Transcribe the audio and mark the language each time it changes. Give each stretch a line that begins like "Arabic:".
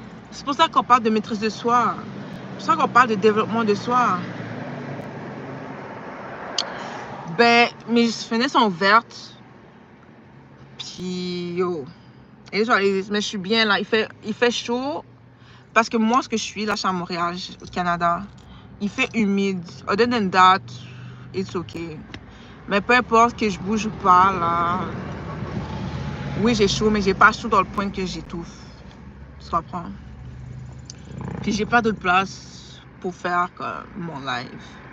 French: C'est pour ça qu'on parle de maîtrise de soi. C'est ça qu'on parle de développement de soi. Ben, mes fenêtres sont ouvertes. Puis, yo. Et mais je suis bien là. Il fait chaud. Parce que moi, ce que je suis là, je suis à Montréal, au Canada. Il fait humide.
English: Other than that, it's okay.
French: Mais peu importe que je bouge ou pas, là. Oui, j'ai chaud, mais j'ai pas chaud dans le point que j'étouffe. Tu comprends? Puis j'ai pas d'autre place pour faire mon live.